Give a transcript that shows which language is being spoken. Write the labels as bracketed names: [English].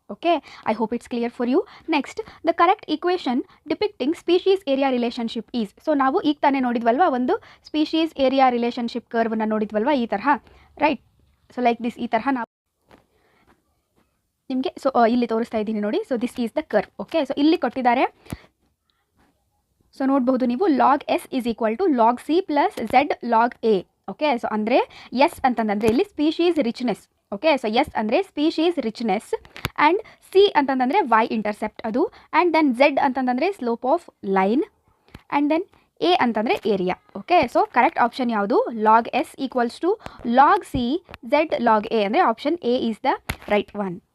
[English] Okay, I hope it's clear for you. Next, the correct equation depicting species area relationship is. [Kannada] So ನಾವು ಈಗ ತಾನೇ ನೋಡಿದ್ವಲ್ವಾ, ಒಂದು species area relationship ಕರ್ವ್ನ ನೋಡಿದ್ವಲ್ವಾ, ಈ ತರಹ, ರೈಟ್. [English] so like this, [Kannada] ಈ ತರಹ ನಾವು ನಿಮಗೆ ಇಲ್ಲಿ ತೋರಿಸ್ತಾ ಇದ್ದೀನಿ ನೋಡಿ. [English] So this is the curve. Okay, so [Kannada] ಇಲ್ಲಿ ಕೊಟ್ಟಿದ್ದಾರೆ. [English] so [Kannada] ನೋಡಬಹುದು ನೀವು, [English] log s is equal to log c plus z log a. Okay, so ಅಂದರೆ S ಅಂತಂದರೆ ಇಲ್ಲಿ species richness. Okay, so S ಅಂದರೆ species richness, and C ಅಂತಂದರೆ Y intercept ಅದು, and then Z ಅಂತಂದರೆ slope of line, and then A ಅಂತಂದರೆ area. Okay, so correct option ಯಾವುದು, log s equals to log c z log a, ಅಂದರೆ option A is the right one.